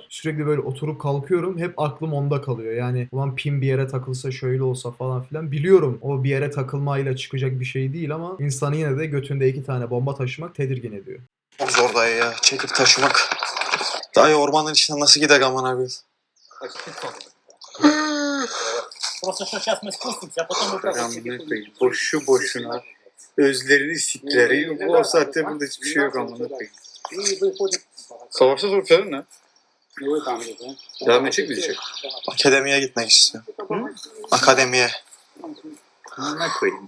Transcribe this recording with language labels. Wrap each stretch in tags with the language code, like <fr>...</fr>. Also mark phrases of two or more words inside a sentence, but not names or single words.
<tr>Sürekli böyle oturup kalkıyorum. Hep aklım onda kalıyor. Yani ulan pin bir yere takılsa şöyle olsa falan filan. Biliyorum o bir yere takılmayla çıkacak bir şey değil ama insanı yine de götünde 2 tane bomba taşımak tedirgin ediyor. çok zor dayı ya. Çekip taşımak. Dayı ormanın içinden nasıl gider aman abi?</tr> <ru>Просто что сейчас мы спустимся, а потом мы</ru> <tr>Amına koyayım. Boşu boşuna. Özlerini sikleri. Bu saatte burada hiçbir şey yok amına koyayım. Savaşta sonuçları ne? Devam edecek miyiz? Akademiye gitmek istiyorum. Akademiye. Amına koyayım.</tr>